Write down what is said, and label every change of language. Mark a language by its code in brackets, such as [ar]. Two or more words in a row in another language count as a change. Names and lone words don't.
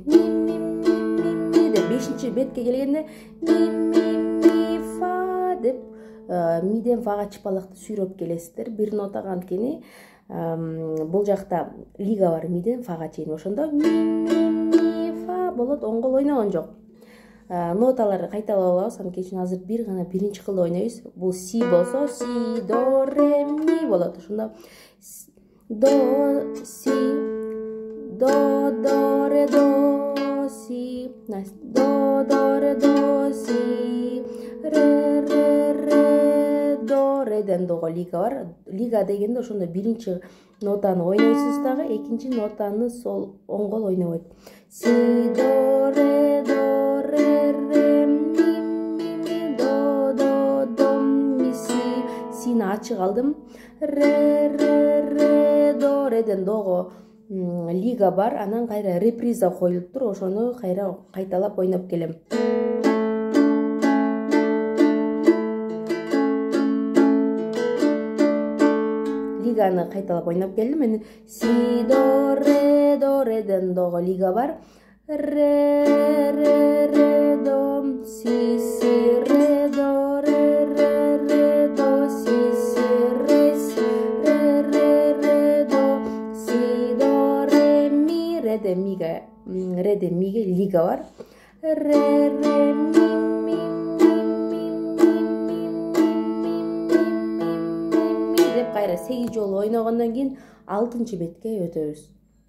[ky] Ми деп 5-чи бетке келгенде ми фа деп миден фага чыпалакты сүйрөп келесиздер. Бир нотага анткени бул жакта лига бар миден фага чейин. Ошондо ми фа болот, оңгол ойногон жок. Ноталарды кайталап алабыз. Анткени үчүн азыр бир гана биринчи кылда ойнойбуз. Бул си болсо, си, до, ре, ми болот. Ошондо до, си, до, ре, до, си, до, ре, до, си, ре, до, реден дого лига бар. Лига дегенде ошондо биринчи нотаны ойнойсуз дагы, экинчи нотаны сол оңгол ойнобойт. Си, до, ре, ми, до, ми, си. Сини ачык алдым. Ре, до, реден дого лига бар. Анан кайра реприза коюлуптур. Ошону кайра кайталап ойноп келем. Лиганы кайталап ойноп келдим. Мен си, до, реден дого лига бар. Ре, до, си, ре, до, си, ре, до, си, до, ре, ми, ре, миге лига бар. Ре, ми, деп кайра 8 жолу ойногондон кийин 6-чы бетке өтөбүз.